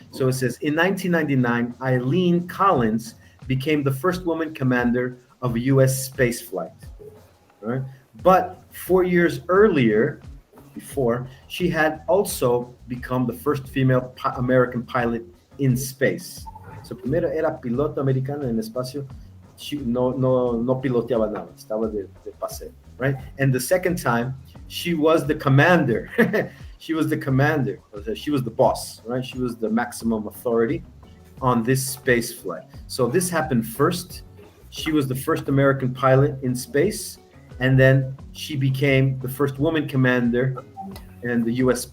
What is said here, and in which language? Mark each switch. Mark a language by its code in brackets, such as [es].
[en] So it says in 1999, Eileen Collins became the first woman commander of a U.S. space flight. Right? But 4 years earlier, before, she had also become the first female American pilot in space. [es] So primero era piloto americana en espacio. She no piloteaba nada, estaba de paseo, right? [en] And the second time, she was the commander. She was the commander. She was the boss, right? She was the maximum authority on this space flight. So this happened first. She was the first American pilot in space, and then she became the first woman commander in the U.S.